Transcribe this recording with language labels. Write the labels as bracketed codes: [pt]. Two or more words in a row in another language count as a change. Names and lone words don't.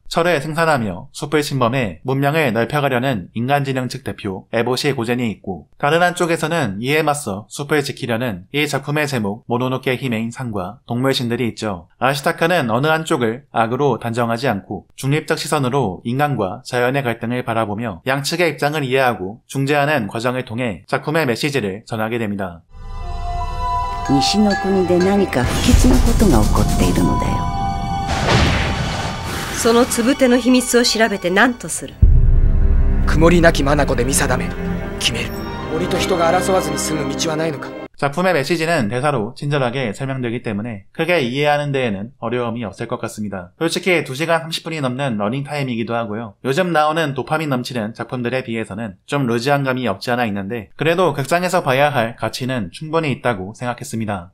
[ko] 철을 생산하며 숲을 침범해 문명을 넓혀가려는 인간진영 측 대표 에보시 고젠이 있고, 다른 한쪽에서는 이에 맞서 숲을 지키려는 이 작품의 제목 모노노케 히메인 상과 동물신들이 있죠. 아시타카는 어느 한쪽을 악으로 단정하지 않고 중립적 시선으로 인간과 자연의 갈등을 바라보며 양측의 입장을 이해하고 중재하는 과정을 통해 작품의 메시지를 전하게 됩니다. [ja] 西の国で何か不吉なことが起こっているのだよ。そのつぶての秘密を調べて何とする？曇りなき眼で見定め決める。森と人が争わずに済む道はないのか。 [ko] 작품의 메시지는 대사로 친절하게 설명되기 때문에 크게 이해하는 데에는 어려움이 없을 것 같습니다. 솔직히 2시간 30분이 넘는 러닝타임이기도 하고요. 요즘 나오는 도파민 넘치는 작품들에 비해서는 좀 루즈한 감이 없지 않아 있는데 그래도 극장에서 봐야 할 가치는 충분히 있다고 생각했습니다.